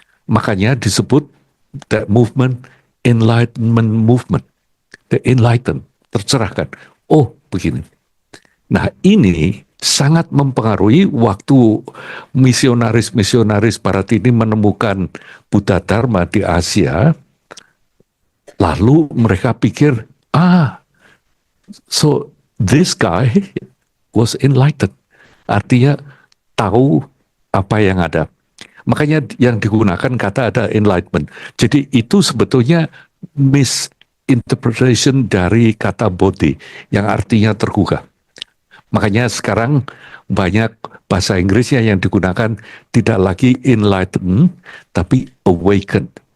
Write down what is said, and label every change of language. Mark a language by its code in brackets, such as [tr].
[id] Makanya disebut [en] that movement, Enlightenment Movement, the enlightened, [id] tercerahkan. Oh, begini. Nah, ini sangat mempengaruhi waktu misionaris-misionaris barat ini menemukan Buddha Dharma di Asia. Lalu mereka pikir, [en] so this guy was enlightened. [id] Artinya tahu apa yang ada. Makanya yang digunakan kata ada enlightenment. Jadi itu sebetulnya misinterpretation dari kata bodhi yang artinya tergugah. Makanya sekarang banyak bahasa Inggrisnya yang digunakan tidak lagi enlightened, tapi awakened.